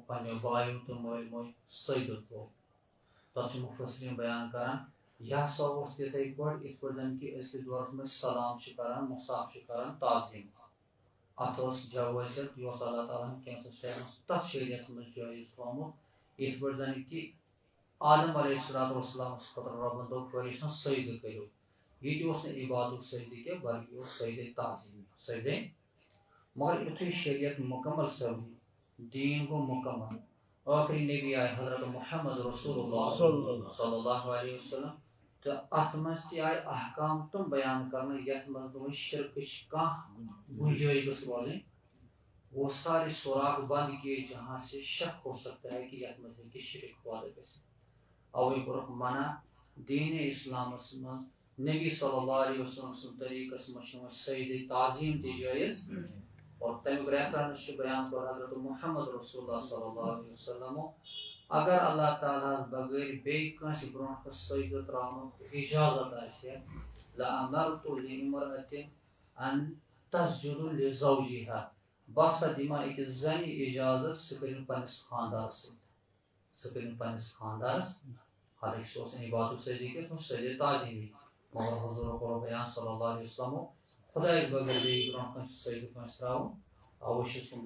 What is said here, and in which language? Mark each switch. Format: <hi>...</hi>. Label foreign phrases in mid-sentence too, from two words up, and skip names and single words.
<ks>پننیو بایو تہٕ مٲلۍ موج سجدٕ تھوٚو تتھ چھِ مُفسریٖن بیان کران یہِ ہسا اوس تِتھٕے پٲٹھۍ یِتھ پٲٹھۍ زن کہِ أزکِس دورس منٛز سلام چھِ کران مُصاف چھِ کران تعظیٖم اتھ ٲس جوٲزیت یہِ اوس اللہ تعالیٰ ہن کینٛژس ٹایمس تتھ شریعتس منٛز جٲیز تھوٚومُت یِتھ پٲٹھۍ زن کہِ آدم</ks> <ar>علیہ الصلوۃ والسلامس</ar> <ks>خٲطرٕ رۄبن دوٚپ فرشتن سجدٕ کٔرِو ییٚتہِ اوس نہٕ عبادتُک سجدٕ کینٛہہ بلکہِ اوس سجدے تعظیٖم سجدے مگر یُتھُے شریعت مُکمل سپدِ دیٖن گوٚو مُکمل ٲخری نبی آیہِ حضرت محمد رسول اللہ</ks> <ar>صلی اللہ علیہ وسلم</ar> <ks>تہٕ اتھ منٛز تہِ آیہِ احکام تِم بیان کرنہٕ یتھ منٛز نہٕ وۄنۍ شرکٕچ کانٛہہ گُنجٲیش گٔژھ روزٕنۍ</ks> <ur>وہ سارے سوراخ بند کیے جہاں سے شک ہو سکتا ہے کہ</ur> <ks>یتھ منٛز ہیٚکہِ شرک پٲدٕ گٔژھِتھ اوے کوٚرُکھ منع دیٖنِ اسلامس منٛز نبی</ks> <ar>صلی اللہ علیہ وسلم</ar> <ks>سٕنٛدِ طریٖقس منٛز چھُ وۄنۍ سجدے تعظیٖم تہِ جٲیز اور تمیُک ریفرنس چھُ بیان کوٚر حضرت محمد رسول اللہ</ks> <ar>صلی اللہ علیہ وسلمو</ar> <ks>اگر اللہ تعالیٰ ہس بغٲر بیٚیہِ کٲنٛسہِ برونٛٹھ کُن سجدٕ تراونُک اِجازت آسہِ ہا</ks> <ar>لأمرت لامرأة ان تسجد لزوجها</ar> <ks>بہٕ ہسا دِمہٕ أکِس زنہِ اِجازت سُہ کٔرِنۍ پننِس خانٛدارس سۭتۍ حالانکہِ سُہ اوس نہٕ عبادتُک سجدٕ کینٛہہ سُہ اوس سجدے تعظیٖمی مگر حضوٗرن کوٚر بیان</ks> <ar>صلی اللہ علیہ وسلمو</ar> <ks>خۄدایس بغٲر بیٚیہِ برونٛٹھ کُن چھُ سجدٕ کٲنٛسہِ تراوُن اوے چھُس بہٕ</ks>